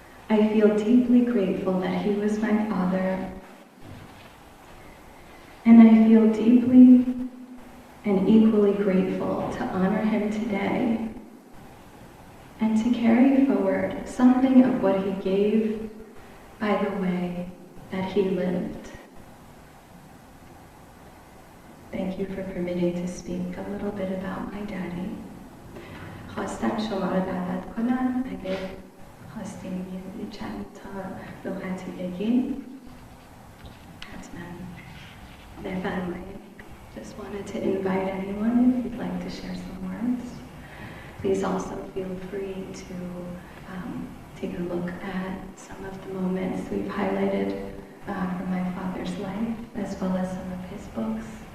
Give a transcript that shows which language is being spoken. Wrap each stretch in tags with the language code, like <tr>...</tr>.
<en>I feel deeply grateful that he was my father, and I feel deeply and equally grateful to honor him today and to carry forward something of what he gave by the way that he lived. Thank you for permitting to speak a little bit about my daddy.</en> <fa>خواستم شما رو دعوت کنم اگه خواستیم یه چند تا لغتی بگیم حتما بفرمایید.</fa> <en>Just wanted to invite anyone if you'd like to share some words. Please also feel free to take a look at some of the moments we've highlighted from my father's life, as well as some of his books.</en>